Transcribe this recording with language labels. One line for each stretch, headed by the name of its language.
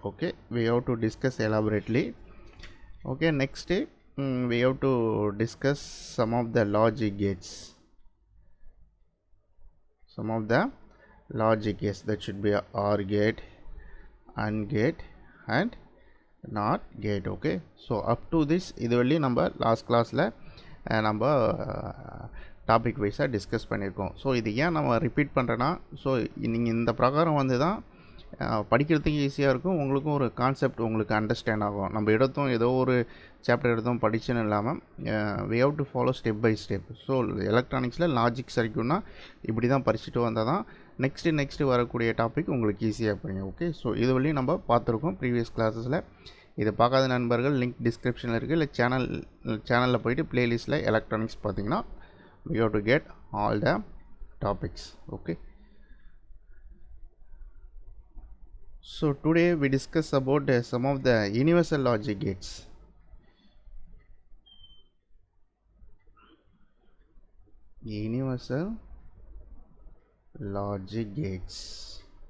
English: Okay, we have to discuss elaborately. Okay, next we have to discuss some of the logic gates. Some of the logic gates, that should be a OR gate, AND gate and NOT gate. Okay, so up to this
Tamil: இதுவரை நம்ம last கிளாஸில் நம்ம topic வைஸாக discuss பண்ணியிருக்கோம். So இது ஏன் நம்ம repeat பண்ணுறேன்னா, ஸோ நீங்கள் இந்த பிரகாரம் வந்து தான் படிக்கிறதுக்கு ஈஸியாக இருக்கும், உங்களுக்கும் ஒரு கான்செப்ட் உங்களுக்கு அண்டர்ஸ்டாண்ட் ஆகும். நம்ம எடுத்தோம் ஏதோ ஒரு சாப்டர் எடுத்தோம் படிச்சுன்னு இல்லாமல்
English: we have to follow step by step.
Tamil: So எலக்ட்ரானிக்ஸில் logic சர்க்யூட்னா இப்படி தான் படிச்சுட்டு வந்தால் தான் நெக்ஸ்ட்டு வரக்கூடிய டாபிக் உங்களுக்கு ஈஸியாக புரியும். ஓகே, ஸோ இது வரையும் நம்ம பார்த்துருக்கோம் ப்ரீவியஸ் கிளாஸஸில். இதை பார்க்காத நண்பர்கள் லிங்க் டிஸ்கிரிப்ஷனில் இருக்குது, இல்லை சேனலில் போய்ட்டு ப்ளேலிஸ்ட்டில் எலக்ட்ரானிக்ஸ் பார்த்தீங்கன்னா
English: we have to get all the topics. Okay, so today we discuss about some of the universal logic gates. Universal logic gates.